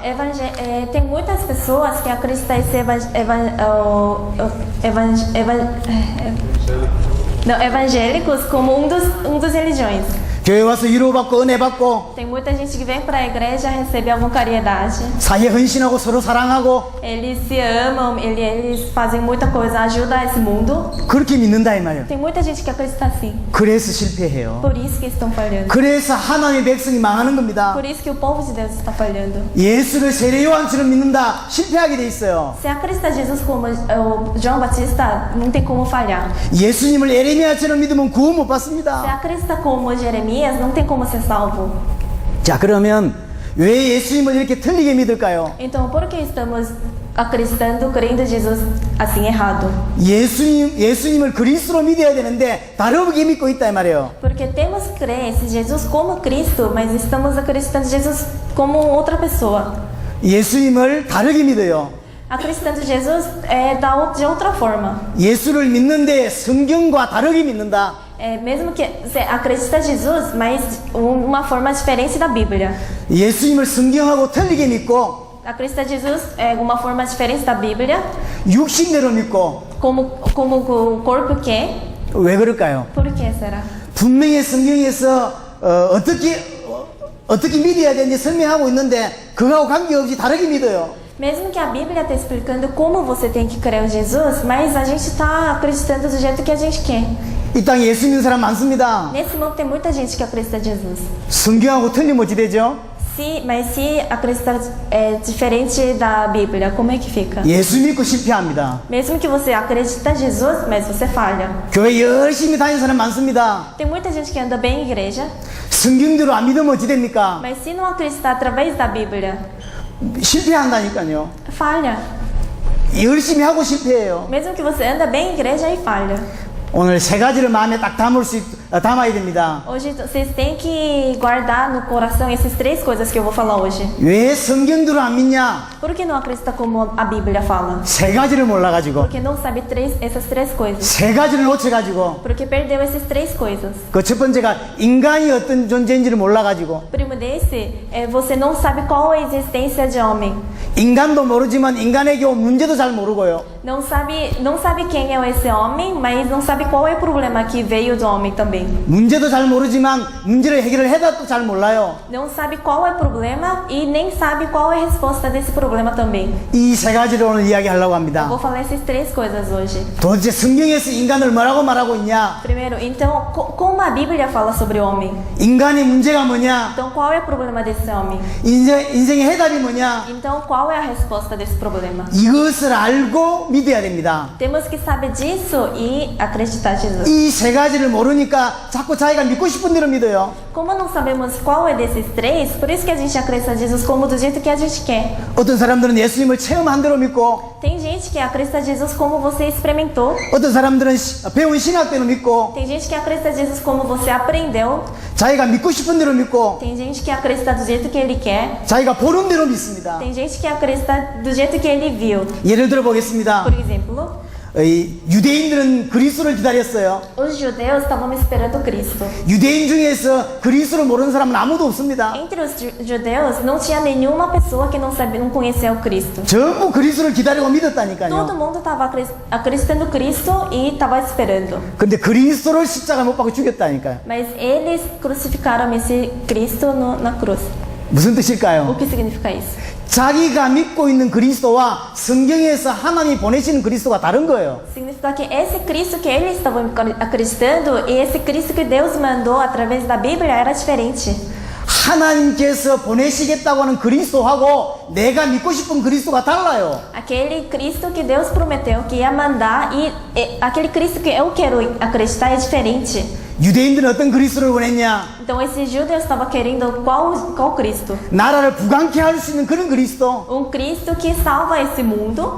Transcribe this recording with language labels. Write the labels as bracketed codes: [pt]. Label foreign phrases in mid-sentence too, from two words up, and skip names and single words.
[pt] Tem muitas pessoas que acreditam em ser evangélicos como um dos religiões. [ko] 교회 와서 위로받고 은혜 받고 [pt] Tem muita gente que vem para a igreja receber alguma caridade. [ko] 사회 헌신하고 서로 사랑하고 [pt] Eles se amam, eles fazem muita coisa, ajudam esse mundo. [ko] 그렇게 믿는다 이 말이에요. [pt] Tem muita gente que acredita assim. [ko] 그래서 실패해요. [pt] Por isso que estão falhando. [ko] 그래서 하나님의 백성이 망하는 겁니다. [pt] Por isso que o povo de Deus está falhando. [ko] 예수를 세례 요한처럼 믿는다 실패하게 돼 있어요. [pt] Se acredita Jesus como o João Batista, não tem como falhar. [ko] 예수님을 에레미야처럼 믿으면 구원 못 [pt] Se [ko] 받습니다. [pt] acredita como Jeremias, não tem como ser salvo. [ko] 자, 그러면 왜 예수님을 이렇게 틀리게 믿을까요? [pt] Então, por que estamos acreditando, crendo em Jesus assim errado? [ko] 예수님을 그리스도로 믿어야 되는데 다르게 믿고 있다 이 말이에요. [pt] Porque temos que crer em Jesus como Cristo, mas estamos acreditando em Jesus como outra pessoa. [ko] 예수님을 다르게 믿어요. [pt] Acreditando em Jesus de outra forma. [ko] 예수를 믿는데 성경과 다르게 믿는다. [pt] Mesmo que você acredita em Jesus, mas uma forma diferente da Bíblia. [ko] 예수님을 성경하고 틀리게 믿고 [pt] Acredita em Jesus uma forma diferente da Bíblia, [ko] 육신대로 믿고 [pt] como o corpo quer. [ko] 왜 그럴까요? [pt] Por que será? [ko] 분명히 성경에서 어떻게 믿어야 되는지 설명하고 있는데 그거하고 관계없이 다르게 믿어요. [pt] Mesmo que a Bíblia está explicando como você tem que crer em Jesus, mas a gente está acreditando do jeito que a gente quer. [ko] 이 땅에 예수 믿는 사람 많습니다. [pt] Nesse mundo tem muita gente que acredita em Jesus. [ko] 성경하고 틀리면 어찌 되죠? [pt] Mas se acreditar diferente da Bíblia, como é que fica? [ko] 예수 믿고 실패합니다. [pt] Mesmo que você acredita em Jesus, mas você falha. [ko] 교회 열심히 다니는 사람 많습니다. [pt] Tem muita gente que anda bem em igreja, [ko] 성경대로 안 믿으면 어찌 됩니까? [pt] mas se não acreditar através da Bíblia, [ko] 실패한다니까요. [pt] falha. [ko] 열심히 하고 실패해요. [pt] Mesmo que você anda bem em igreja, aí falha. [ko] 오늘 세 가지를 마음에 딱 담아야 됩니다. [pt] Hoje vocês têm que guardar no coração essas três coisas que eu vou falar hoje. [ko] 왜 성경대로 안 믿냐? [pt] Por que não acredita como a Bíblia fala? [ko] 세 가지를 몰라가지고 [pt] Porque não sabe essas três coisas. [ko] 세 가지를 놓쳐가지고 [pt] Porque perdeu essas três coisas. [ko] 그 첫 번째가 인간이 어떤 존재인지를 몰라가지고 [pt] Primo desse, você não sabe qual a existência de homem. [ko] 인간도 모르지만 인간에게 온 문제도 잘 모르고요. [pt] Não sabe quem é esse homem, mas não sabe qual é o problema que veio do homem também. [ko] 문제도 잘 모르지만 문제를 해결을 해도 잘 몰라요. [pt] Não sabe qual é o problema e nem sabe qual é a resposta desse problema também. [ko] 이 세 가지를 오늘 이야기하려고 합니다. [pt] Vou falar essas três coisas hoje. [ko] 도대체 성경에서 인간을 뭐라고 말하고 있냐? [pt] Primeiro, então, como a Bíblia fala sobre o homem? [ko] 인간의 문제가 뭐냐? [pt] Então, qual é o problema desse homem? [ko] 인생의 해답이 뭐냐? [pt] Então, qual é a resposta desse problema? [ko] 이것을 알고 믿어야 됩니다. [pt] Temos que saber disso e acreditar em Jesus. [ko] 이 세 가지를 모르니까 자꾸 자기가 믿고 싶은 대로 믿어요. [pt] Como não sabemos qual é desses três, por isso que a gente acredita em Jesus como do jeito que a gente quer. [ko] 어떤 사람들은 예수님을 체험한 대로 믿고 [pt] Tem gente que acredita em Jesus como você experimentou. [ko] 어떤 사람들은 배운 신학대로 믿고 [pt] Tem gente que acredita em Jesus como você aprendeu. [ko] 자기가 믿고 싶은 대로 믿고 [pt] Tem gente que acredita do jeito que ele quer. [ko] 자기가 보는 대로 믿습니다. [pt] Tem gente que acredita do jeito que ele viu. [ko] 예를 들어 보겠습니다. [pt] Por exemplo, [ko] 유대인들은 그리스도를 기다렸어요. [pt] os judeus estavam esperando Cristo. [ko] 유대인 중에서 그리스도를 모르는 사람은 아무도 없습니다. [pt] Entre os judeus não tinha nenhuma pessoa que não sabia, não conhecia o Cristo. [ko] 전부 그리스도를 기다리고 [pt] Todo [ko] 믿었다니까요. [pt] mundo estava acreditando em Cristo e estava esperando. [ko] 근데 그리스도를 십자가 못 박고 죽였다니까요. [pt] Mas eles crucificaram esse Cristo na cruz. [ko] 무슨 [pt] O [ko] 뜻일까요? [pt] que significa isso? [ko] 자기가 믿고 있는 그리스도와 성경에서 하나님이 보내시는 그리스도가 다른 거예요. [pt] Significa que esse Cristo que eles estavam acreditando e esse Cristo que Deus mandou através da Bíblia era diferente. [ko] 하나님께서 보내시겠다고 하는 그리스도하고 내가 믿고 싶은 그리스도가 달라요. [pt] Aquele Cristo que Deus prometeu que ia mandar e aquele Cristo que eu quero acreditar é diferente. [ko] 유대인들은 어떤 그리스도를 원했냐? [pt] Então esses judeus estavam querendo qual Cristo? [ko] 나라를 부강케 할 수 있는 그런 그리스도. [pt] Cristo que salva esse mundo.